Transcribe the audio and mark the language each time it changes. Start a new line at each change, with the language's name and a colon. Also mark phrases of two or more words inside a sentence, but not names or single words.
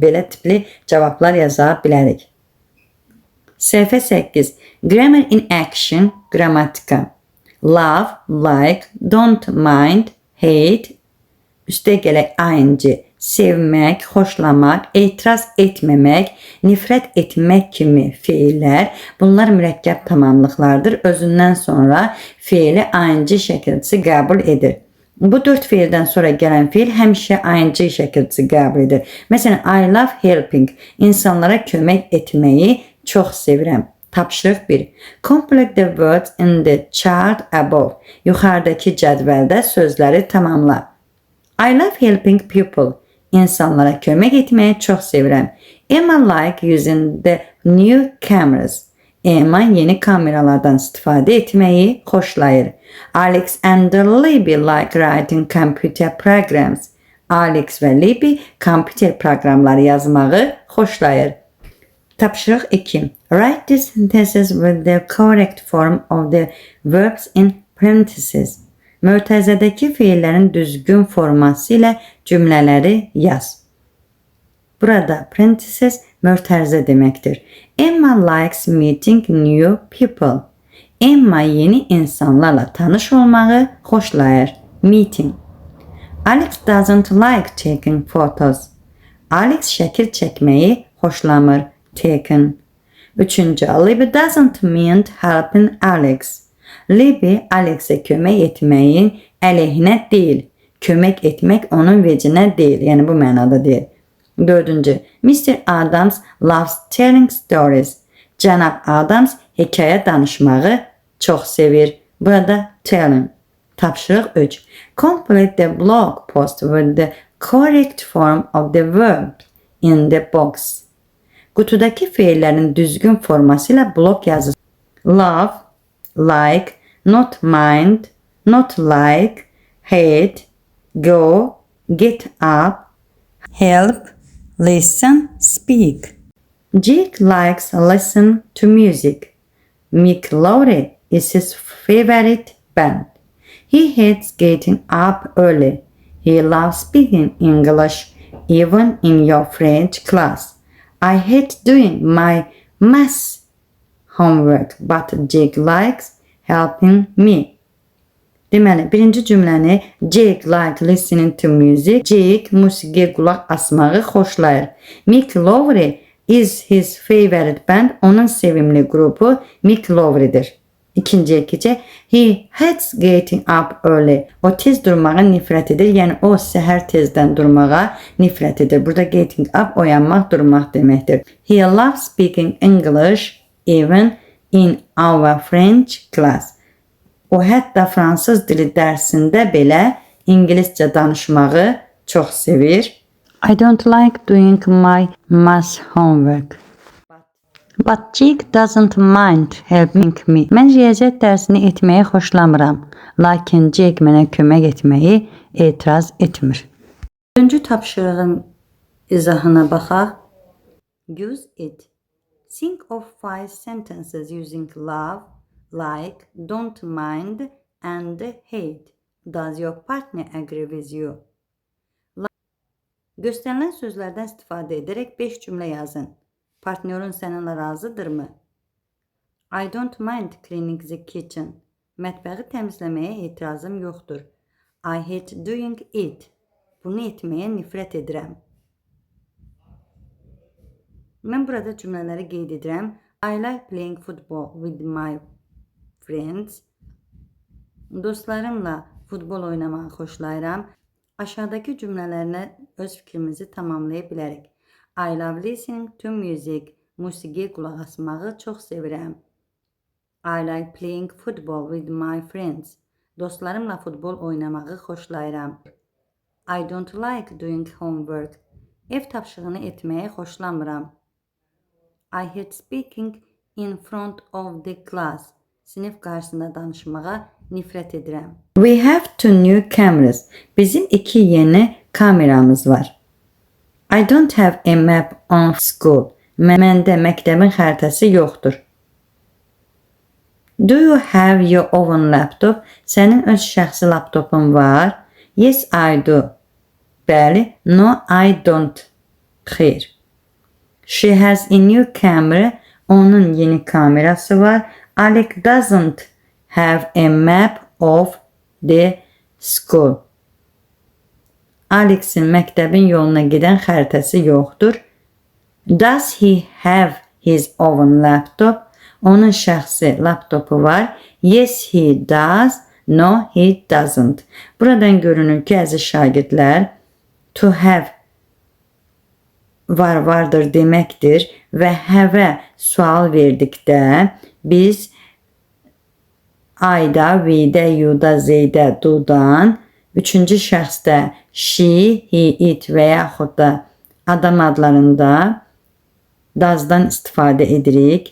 Azerbaijani: Belə tipli cavablar yaza bilərik. Səhifə 8.
English: Grammar in action, qrammatika. Love, like, don't mind, hate,
Azerbaijani: üstə gələk ing, sevmək, xoşlamaq, etiraz etməmək, nifrət etmək kimi feillər, bunlar mürəkkəb tamamlıqlardır. Özündən sonra feili ing şəkilçisi qəbul edir. Bu 4 feildən sonra gələn feil həmişə ing şəkilçisi qəbul edir. Məsələn,
English: I love helping,
Azerbaijani: insanlara kömək etməyi çox sevirəm. Tapşırıq 1.
English: Complete the words in the chart above.
Azerbaijani: Yuxarıdakı cədvəldə sözləri tamamla.
English: I love helping people.
Azerbaijani: İnsanlara kömək etməyi çox sevirəm.
English: Emma like using the new cameras.
Azerbaijani: Emma yeni kameralardan istifadə etməyi xoşlayır.
English: Alex and Libby like writing computer programs.
Azerbaijani: Alex və Libby kompüter proqramları yazmağı xoşlayır. Tapşırıq 2.
English: Write the sentences with the correct form of the verbs in parentheses.
Azerbaijani: Mötərizədəki feillərin düzgün forması ilə cümlələri yaz. Burada parentheses mötərizə deməkdir.
English: Emma likes meeting new people.
Azerbaijani: Emma yeni insanlarla tanış olmağı xoşlayır. Meeting.
English: Alex doesn't like taking photos.
Azerbaijani: Alex şəkil çəkməyi xoşlamır. Taken. 3.
English: Libby doesn't mind helping Alex.
Azerbaijani: Libby Alex'e kömək etməyin əleyhinə deyil. Kömək etmək onun vecinə deyil. Yəni bu mənada deyil. 4.
English: Mr. Adams loves telling stories.
Azerbaijani: Cənab Adams hekayə danışmağı çox sevir. Burada telling. Tapşırıq 3.
English: Complete the blog post with the correct form of the verb in the box.
Azerbaijani: Qutudakı feillərin düzgün forması ilə blok yazır.
English: Love, like, not mind, not like, hate, go, get up, help, listen, speak. Jake likes listen to music. Mick Lowry is his favorite band. He hates getting up early. He loves speaking English, even in your French class. I hate doing my math homework, but Jake likes helping me.
Azerbaijani: Deməli, birinci cümləni
English: Jake like listening to music.
Azerbaijani: Jake musiqiyə qulaq asmağı xoşlayır.
English: Mick Lowry Is his favorite band.
Azerbaijani: Onun sevimli grubu Mick Lowry'dir. İkinciye keçək.
English: He hates getting up early.
Azerbaijani: O tez durmağa nifrət edir. Yəni o səhər tezdən durmağa nifrət edir. Burada
English: getting up
Azerbaijani: oyanmaq, durmaq deməkdir.
English: He loves speaking English even in our French class.
Azerbaijani: O hətta fransız dili dərsində belə ingiliscə danışmağı çox sevir.
English: I don't like doing my math homework. But Jake doesn't mind helping me.
Azerbaijani: Mən riyaziyyat dərsini etməyi xoşlamıram. Lakin Jake mənə kömək etməyi etiraz etmir. Dördüncü tapşırığın izahına baxaq.
English: Use it. Think of 5 sentences using love, like, don't mind, and hate. Does your partner agree with you?
Azerbaijani: Göstərilən sözlərdən istifadə edərək 5 cümlə yazın. Partnyorun səninlə razıdırmı?
English: I don't mind cleaning the kitchen.
Azerbaijani: Mətbəxi təmizləməyə etirazım yoxdur.
English: I hate doing it.
Azerbaijani: Bunu etməyə nifrət edirəm. Mən burada cümlələri qeyd edirəm.
English: I like playing football with my friends.
Azerbaijani: Dostlarımla futbol oynamağı xoşlayıram. Aşağıdakı cümlələrlə öz fikrimizi tamamlaya bilərik.
English: I love listening to music.
Azerbaijani: Musiqiyə qulaq asmağı çox sevirəm.
English: I like playing football with my friends.
Azerbaijani: Dostlarımla futbol oynamağı xoşlayıram.
English: I don't like doing homework.
Azerbaijani: Ev tapşırığını etməyi xoşlamıram.
English: I hate speaking in front of the class.
Azerbaijani: Sinif qarşısında danışmağa nifrət edirəm.
English: We have 2 new cameras.
Azerbaijani: Bizim 2 yeni kameramız var.
English: I don't have a map on school.
Azerbaijani: Məndə məktəbin xəritəsi yoxdur.
English: Do you have your own laptop?
Azerbaijani: Sənin öz şəxsi laptopun var?
English: Yes, I do. Bəli. No, I don't. Xeyr. She has a new camera.
Azerbaijani: Onun yeni kamerası var.
English: Alex doesn't have a map of the school.
Azerbaijani: Alex'in məktəbin yoluna gedən xəritəsi yoxdur.
English: Does he have his own laptop?
Azerbaijani: Onun şəxsi laptopu var.
English: Yes, he does. No, he doesn't.
Azerbaijani: Buradan görünür ki, əziz şagirdlər,
English: to have
Azerbaijani: vardır deməkdir və have sual verdikdə biz I-da, we-də, you-da, they-də, do-dan, üçüncü şəxsdə
English: she, he, it
Azerbaijani: və yaxud da adam adlarında does-dan istifadə edirik.